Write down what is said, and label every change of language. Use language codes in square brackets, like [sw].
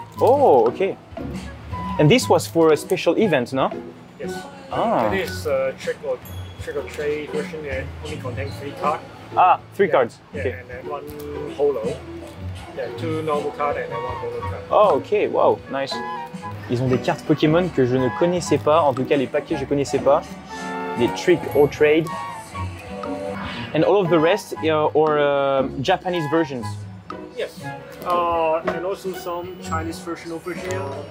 [en] Oh, okay. And this was for a special event, no? Yes. Ah. It is trick or trade version that only contains 3 cards. Ah, 3 cards. Yeah, Okay. and then 1 holo. Yeah, 2 normal cards and then 1 holo card. Oh, ok, wow, nice. [fr] Ils ont des cartes Pokémon que je ne connaissais pas, en tout cas les paquets je ne connaissais pas. Des Trick or Trade. [en] And all of the rest are Japanese versions. Yes. And also some Chinese version over here.